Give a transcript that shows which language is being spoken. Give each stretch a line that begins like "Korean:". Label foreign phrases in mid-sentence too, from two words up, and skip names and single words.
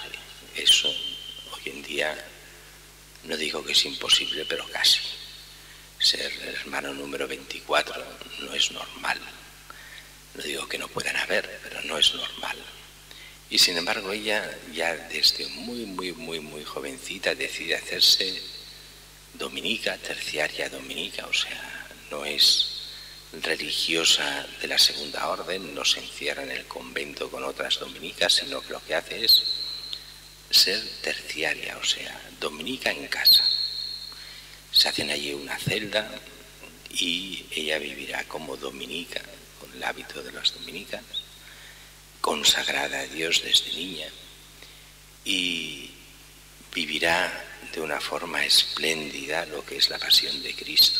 Spanish: Eso hoy en día, no digo que es imposible, pero casi. Ser el hermano número 24 no es normal. No digo que no puedan haber, pero no es normal. Y sin embargo ella ya desde muy jovencita decide hacerse dominica, terciaria dominica, o sea, no es religiosa de la segunda orden, no se encierra en el convento con otras dominicas, sino que lo que hace es ser terciaria, o sea, dominica en casa. Se hacen allí una celda y ella vivirá como dominica, con el hábito de las dominicas, consagrada a Dios desde niña, y vivirá de una forma espléndida lo que es la pasión de Cristo.